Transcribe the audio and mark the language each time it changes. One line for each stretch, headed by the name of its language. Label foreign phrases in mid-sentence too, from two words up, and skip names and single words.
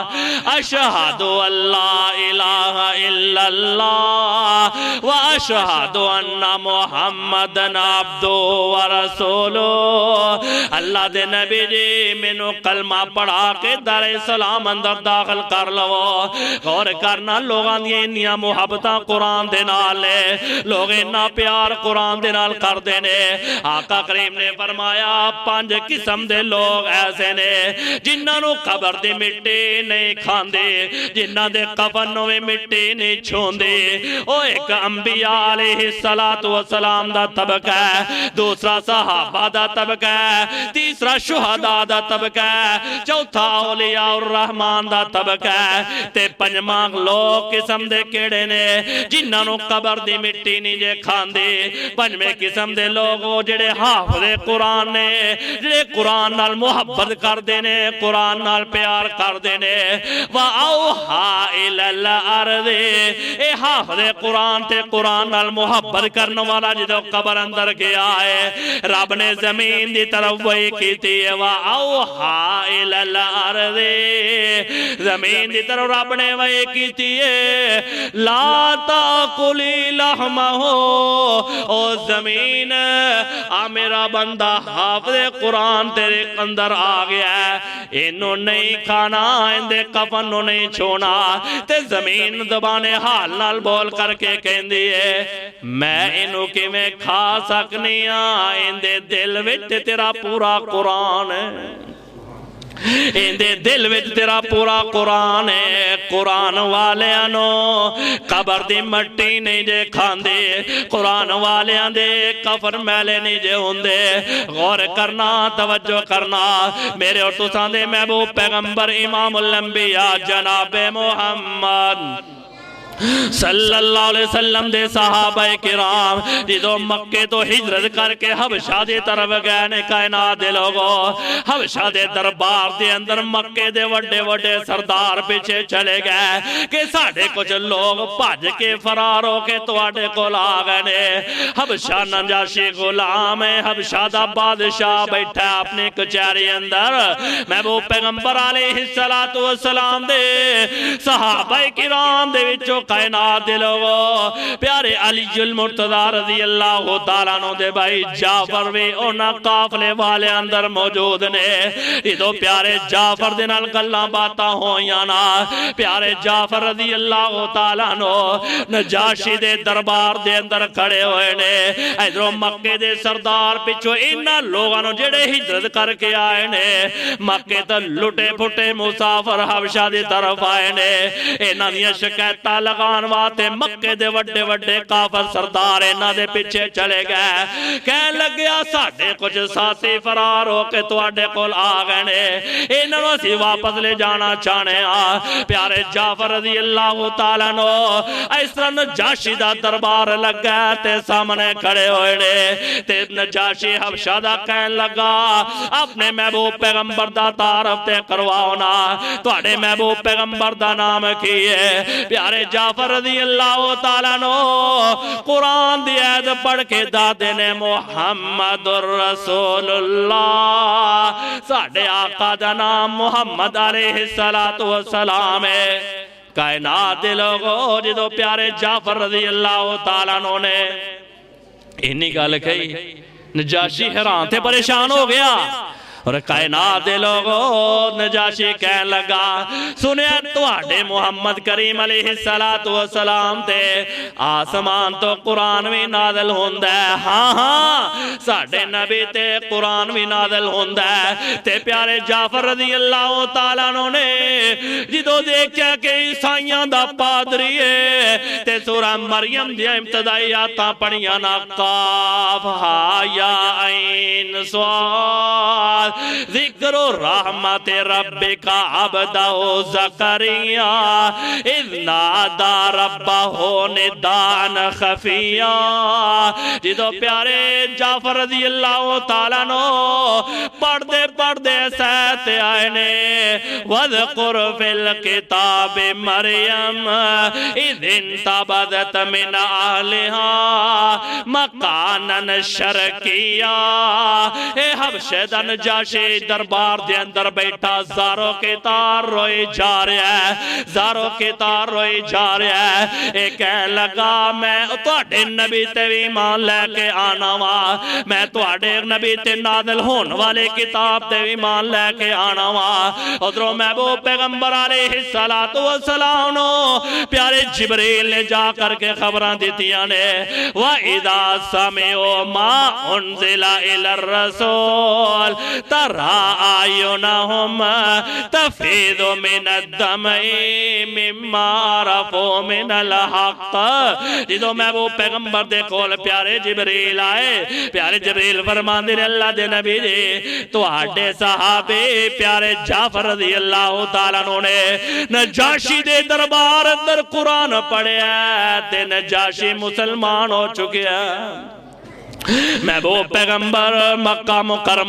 Arabic: اشہد اللہ الہ الا اللہ و اشہد ان محمد عبدہ و رسولہ۔
Punjabi: اللہ دے نبی جی مینوں کلمہ پڑھا کے دار اسلام اندر داخل کر لو۔ غور کرنا لوگاں دی انیاں محبتاں قرآن دے نال لے، لوگ انہا پیار قرآن دے نال کر دینے۔ آقا کریم نے فرمایا 5 قسم دے لوگ ایسے نے جنہاں نو قبر دی مٹی نہیں کھاندے، جنہاں دے کفن میں مٹی نہیں چھوندے۔ او ایک انبیاء
Arabic: علیہ السلام
Punjabi: دا طبقہ ہے، دوسرا صحابہ دا طبقہ ہے، تیسرا شہداء دا طبقہ ہے، چوتھا
Arabic: اولیاء الرحمن
Punjabi: دا طبقہ ہے، تے پنجواں لوگ قسم دے کیڑے نے جنہاں نو قبر دی مٹی نہیں جے کھاندے۔ پنجویں قسم دے لوگ وہ جڑے حافظ قرآن نے، جڑے قرآن نال محبت کر دینے، قرآن نال پیار کر دینے۔
Arabic: وَأَوْحَا إِلَى الْأَرْضِ،
Punjabi: اے حافظ قرآن تے قرآن نال محبت کرنے والا جدو قبر اندر گیا ہے رب نے زمین دی طرف وہی کیتی ہے۔
Arabic: وَأَوْحَا إِلَى الْأَرْضِ،
Punjabi: زمین دی طرف رب نے وہی کیتی ہے
Arabic: لَا تَأْكُلِي لَحْمَهُ،
Punjabi: او زمین آ میرا بندہ حافظ قرآن تیرے اندر آ گیا ہے، انہوں نہیں کھانا، اندے کفن نو نہیں چھونا۔ تے زمین زبان حال نال بول کر کے کہن دیئے میں انہوں کی میں کھا سکنی ہاں، اندے دل وچ تیرا پورا قرآن ہے، اندے دل وچ تیرا پورا قرآن ہے۔ قرآن والیاں نو قبر دی مٹی نہیں جے کھاندے، قرآن والیاں دے کفن میلے نہیں جے ہوندے۔ غور کرنا، توجہ کرنا، میرے اور تساں دے محبوب پیغمبر
Arabic: امام الانبیاء
Punjabi: جناب محمد
Arabic: صلی اللہ علیہ وسلم
Punjabi: دے صحابہ کرام جدو مکے تو ہجرت کر کے حبشہ دے طرف گئے نے کائنات دے لوگوں، حبشہ دے دربار دے اندر مکے دے وڈے وڈے سردار پیچھے چلے گئے کہ ساڑھے کچھ لوگ بھج کے فرار ہو کے تواڈے کو لا گئے نے۔ حبشہ نجاشی غلام ہے، حبشہ دا بادشاہ بیٹھا ہے اپنے کچہری اندر۔ محبوب پیغمبر
Arabic: علیہ السلام
Punjabi: دے صحابہ کرام دے وچوں کائنات دے لوگو پیارے علی المرتضی
Arabic: رضی اللہ تعالیٰ عنہ
Punjabi: دے بھائی جعفر بھی اونا قافلے والے اندر موجود نے جدو پیارے جعفر دے نال گلاں باتاں ہویاں نا پیارے جعفر
Arabic: رضی اللہ تعالیٰ عنہ
Punjabi: نجاشی دے دربار دے اندر کھڑے ہوئے نے ادھروں مکے دے سردار پچھو انہاں لوگاں نو جڑے ہجرت کر کے آئے نے مکے تے لٹے پھٹے مسافر حبشہ دی طرف آئے نے انہاں دیاں شکایتاں لگان واسطے مکے دے وڈے وڈے کافر سردار انہاں دے پیچھے چلے گئے کہنے لگیا ساڈے کچھ ساتھی فرار ہو کے تواڈے کول آ گئے نے انہاں نوں اسی واپس لے جانا چاہنے پیارے جعفر
Arabic: رضی اللہ تعالیٰ عنہ
Punjabi: اس طرح نجاشی دا دربار لگا تے سامنے کھڑے ہوئے نے تے نجاشی حبشہ دا کہن لگا اپنے محبوب پیغمبر دا تعارف تے کرواؤ نا تواڈے محبوب پیغمبر دا نام کی ہے پیارے جعفر
Arabic: رضی اللہ تعالیٰ عنہ
Punjabi: قرآن دی آیت پڑھ کے دادے نے
Arabic: محمد الرسول اللہ
Punjabi: ساڈے آقا دا نام محمد
Arabic: علیہ السلام
Punjabi: ہے کائنات دے لوگو جدو پیارے جعفر
Arabic: رضی اللہ تعالیٰ عنہ
Punjabi: نے انہی گل کہی نجاشی حیران تھے پریشان ہو گیا اور کائنات دے لوگو نجاشی کہنے لگا سنیا تواڈے محمد کریم
Arabic: علیہ السلام
Punjabi: تے آسمان تو قرآن بھی نازل ہوندا ہے ہاں ہاں ساڈے نبی تے قرآن بھی نازل ہوندا ہے تے پیارے جعفر
Arabic: رضی اللہ تعالیٰ عنہ
Punjabi: نے جدو دیکھیا کہ عیسائیاں دا پادری ہے تے سورہ مریم دی ابتدائیاتاں پڑھیاں نا
Arabic: قاف ہا یا عین صاد ذکر رحمت ربک عبدہ زکریا اذ نادا ربہ ندان خفیا
Punjabi: جدو پیارے جعفر
Arabic: رضی اللہ تعالیٰ عنہ
Punjabi: پڑھ دے سہتے آئے نے
Arabic: وَذْقُرْ فِي الْكِتَابِ مریم اذ انتبذت من اہلہا مکانا شرکیا
Punjabi: اے حبشہ دا نجاشی دربار دے اندر بیٹھا زاروں کے تار روئی جا رہا ہے زاروں کے تار روئی جا رہا ہے اے کہنے لگا میں تواڈے نبی تے ایمان لے کے آنا وا میں تواڈے نبی تے نازل ہون والے کتاب تے ایمان لے کے آنا وا ادھروں محبوب پیغمبر
Arabic: علیہ السلام
Punjabi: نو پیارے جبریل نے جا کر کے خبراں دیتیاں نے
Arabic: وَإِذَا سَمِعُوا مَا أُنزِلَ إِلَى الرَّسُولِ تَرَى أَعْيُنَهُمْ تَفِيضُ مِنَ الدَّمْعِ مِمَّا عَرَفُوا مِنَ الْحَقِّ
Punjabi: جدو محبوب پیغمبر دے کول پیارے جبریل آئے پیارے جبریل فرماندے نے اللہ دے نبی جی تو آڈے صحابے پیارے جعفر
Arabic: رضی اللہ تعالیٰ عنہ
Punjabi: نے نجاشی دے دربار اندر قرآن پڑھے تے نجاشی مسلمان ہو چکے ہیں محبوب پیغمبر مکہ مکرمہ